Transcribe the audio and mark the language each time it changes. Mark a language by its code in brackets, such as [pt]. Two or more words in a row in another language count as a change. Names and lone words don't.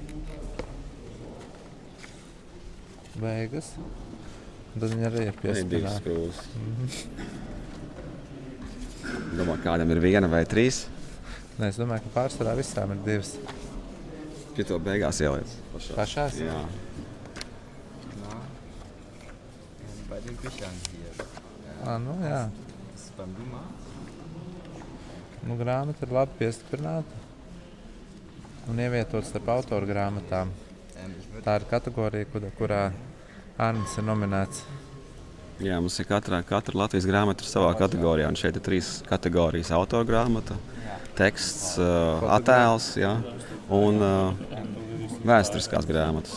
[lv] Beigas. Tad viņa arī ir piestiprināta. Divas skrūves. Domā, kādam ir 1 vai 3? Nē, es domāju, ka pārsvarā visām ir 2. Šito beigās ieliec. Pašās? Jā. [de] Bei den Büchern hier. [lv] Nu jā. [de] Das ist beim Dumas. [lv] Grāmata ir labi piestiprināta un ievietots starp autoru grāmatām. Tā ir kategorija, kurā Arnis ir nominēts. Jā, mums ir katra Latvijas grāmata savā kategorijā, un šeit ir 3 kategorijas: autora grāmata, teksts, attēls, jā, un vēsturiskās grāmatas.